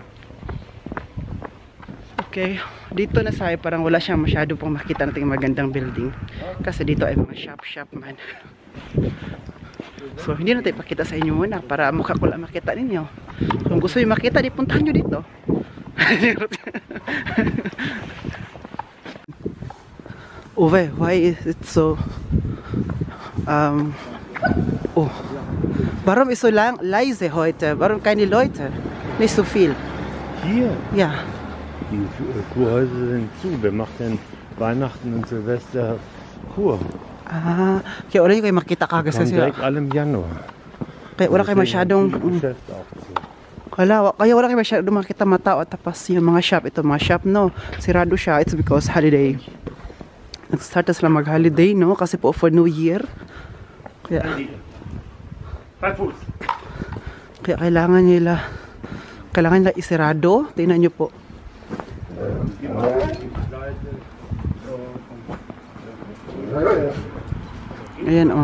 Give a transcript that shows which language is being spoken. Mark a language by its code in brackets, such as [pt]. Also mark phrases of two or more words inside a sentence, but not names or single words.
[tl] Okay, dito na sayo parang wala siyang masyado pang makita nating magandang building. Kasi dito ay mga shop man. So, hindi natin ipakita sa inyo muna para mukha ko lang makita ninyo. Kung gusto nyo makita, di puntahan nyo dito. [en] Uwe, why is it so... oh. [de] Warum ist so leise heute? Warum keine Leute? Nicht so viel. Hier? Ja. Die Kurhäuser sind zu. Wer macht denn Weihnachten und Silvester Kur? [tl] Ah, kaya wala nyo kayo makita kagas [de] Kommen [tl] kasi. [de] direkt alle im Januar. [tl] Kaya wala kayo masyadong... [de] Geschäft auch zu. [tl] Kaya wala kayo masyadong makita matao. Tapos yung mga shop, ito mga shop, no? Sirado siya. [en] It's because holiday. [tl] Nag-start na sila mag-holiday, no? Kasi po [en] for New Year. [tl] Kaya kailangan nila isirado. Tingnan nyo po. Ayan, oh.